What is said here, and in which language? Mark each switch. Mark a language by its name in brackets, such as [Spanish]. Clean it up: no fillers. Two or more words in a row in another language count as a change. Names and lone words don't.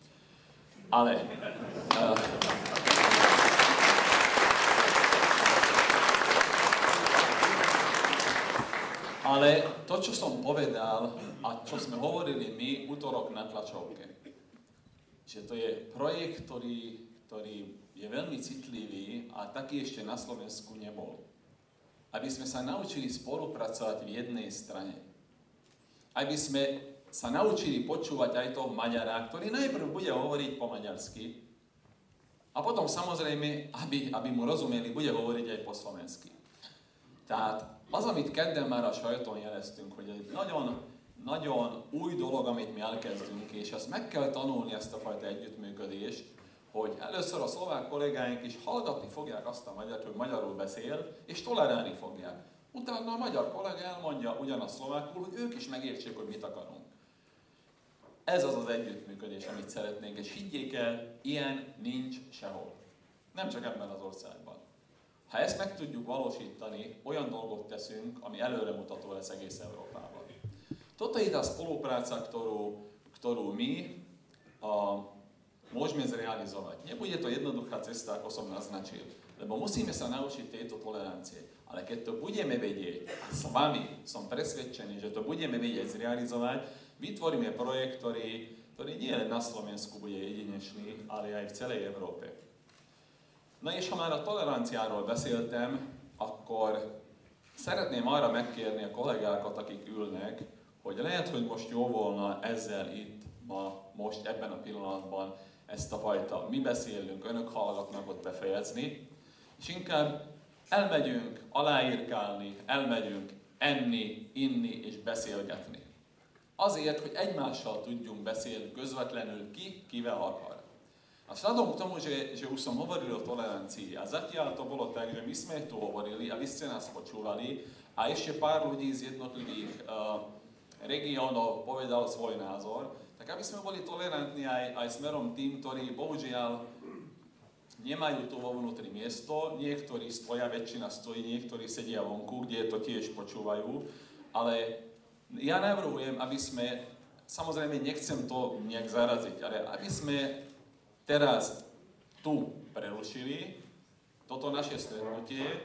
[Slovak] Ale to, čo som povedal a čo sme hovorili my utorok na tlačovke, že to je projekt, ktorý je veľmi citlivý a taký ešte na Slovensku nebol. Aby sme sa naučili spolupracovať v jednej strane. Aby sme sa naučili počúvať aj toho Maďara, ktorý najprv bude hovoriť po maďarsky a potom samozrejme, aby mu rozumeli, bude hovoriť aj po szlovensky. [Hungarian] Tehát az, amit kedden már a sajton jeleztünk, hogy egy nagyon új dolog, amit mi elkezdünk, és ezt meg kell tanulni, ezt a fajta együttműködést, hogy először a szlovák kollégáink is hallgatni fogják azt a magyart, hogy magyarul beszél, és tolerálni fogják. Utána a magyar kollega elmondja ugyanazt szlovákul, hogy ők is megértsék, hogy mit akarunk. Ez az az együttműködés, amit szeretnénk, és higgyék el, ilyen nincs sehol. Nem csak ebben az országban. Ha ezt meg tudjuk valósítani, olyan dolgot teszünk, ami előremutató lesz egész Európában. [Slovak] Toto je tá spolupráca, ktorú my môžeme zrealizovať. Nebude to jednoduchá cesta, ako som naznačil, lebo musíme sa naučiť tejto tolerancie. Ale keď to budeme vedieť, a s vami som presvedčený, že to budeme vedieť zrealizovať, vytvoríme projekt, ktorý nie len na Slovensku bude jedinečný, ale aj v celej Európe. [Hungarian] Na és ha már a toleranciáról beszéltem, akkor szeretném arra megkérni a kollégákat, akik ülnek, hogy lehet, hogy most jó volna ezzel itt, most ebben a pillanatban ezt a fajta mi beszélünk, önök hallgatnak ott befejezni, és inkább elmegyünk aláírkálni, elmegyünk enni, inni és beszélgetni. Azért, hogy egymással tudjunk beszélni közvetlenül kivel akar. [Slovak] A vzhľadom k tomu, že už som hovoril o tolerancii a zatiaľ to bolo tak, že my sme tu hovorili a vy ste nás počúvali a ešte pár ľudí z jednotlivých regiónov povedal svoj názor, tak aby sme boli tolerantní aj smerom tým, ktorí bohužiaľ nemajú tu vo vnútri miesto, niektorí stoja, väčšina stojí, niektorí sedia vonku, kde to tiež počúvajú, ale ja navrhujem, aby sme, samozrejme nechcem to nejak zaraziť, ale aby sme teraz tu prerušili toto naše stretnutie,